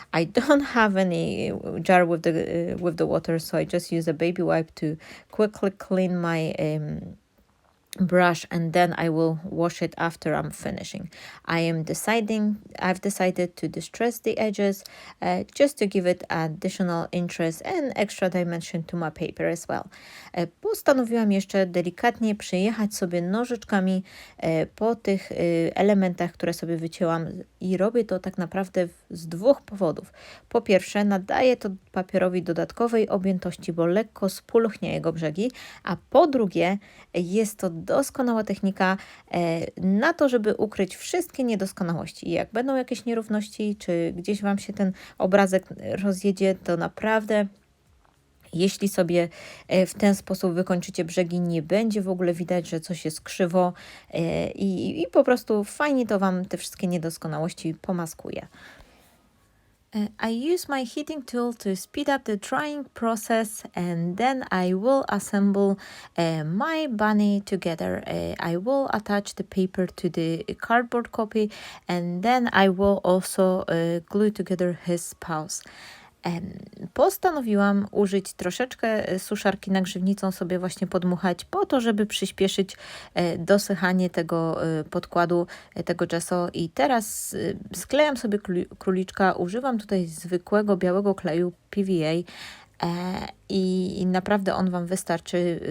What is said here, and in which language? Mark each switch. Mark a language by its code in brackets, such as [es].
[en] I don't have any jar with the water, so I just use a baby wipe to quickly clean my brush, and then I will wash it after I'm finishing. I've decided to distress the edges just to give it additional interest and extra dimension to my paper as well. [pl] Postanowiłam jeszcze delikatnie przejechać sobie nożyczkami po tych elementach, które sobie wycięłam i robię to tak naprawdę z dwóch powodów. Po pierwsze, nadaję to papierowi dodatkowej objętości, bo lekko spulchnia jego brzegi, a po drugie, jest to doskonała technika na to, żeby ukryć wszystkie niedoskonałości. Jak będą jakieś nierówności, czy gdzieś Wam się ten obrazek rozjedzie, to naprawdę, jeśli sobie w ten sposób wykończycie brzegi, nie będzie w ogóle widać, że coś jest krzywo i po prostu fajnie to Wam te wszystkie niedoskonałości pomaskuje. [en] I use my heating tool to speed up the drying process, and then I will assemble my bunny together. I will attach the paper to the cardboard copy, and then I will also glue together his spouse. [pl] Postanowiłam użyć troszeczkę suszarki nagrzewnicą, sobie właśnie podmuchać po to, żeby przyspieszyć dosychanie tego podkładu, tego gesso. I teraz sklejam sobie króliczka, używam tutaj zwykłego białego kleju PVA i naprawdę on Wam wystarczy.